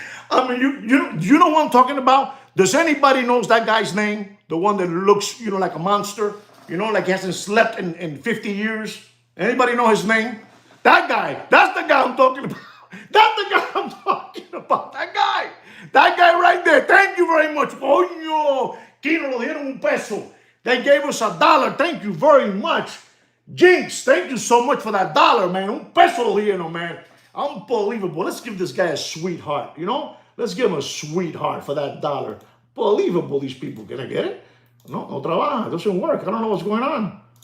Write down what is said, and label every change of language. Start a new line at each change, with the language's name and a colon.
English: I mean, you know what I'm talking about? Does anybody knows that guy's name? The one that looks, like a monster, like he hasn't slept in 50 years. Anybody know his name? That guy. That's the guy I'm talking about. That's the guy I'm talking about. That guy right there. Thank you very much.
Spanish: Coño, Kino lo dieron un peso.
English: They gave us $1. Thank you very much. Jinx, thank you so much for that $1, man.
Spanish: Un peso lo dieron,
English: man. Unbelievable. Let's give this guy a sweetheart, Let's give him a sweetheart for that $1. Unbelievable, these people. Can I get it?
Spanish: No trabaja.
English: It doesn't work. I don't know what's going on.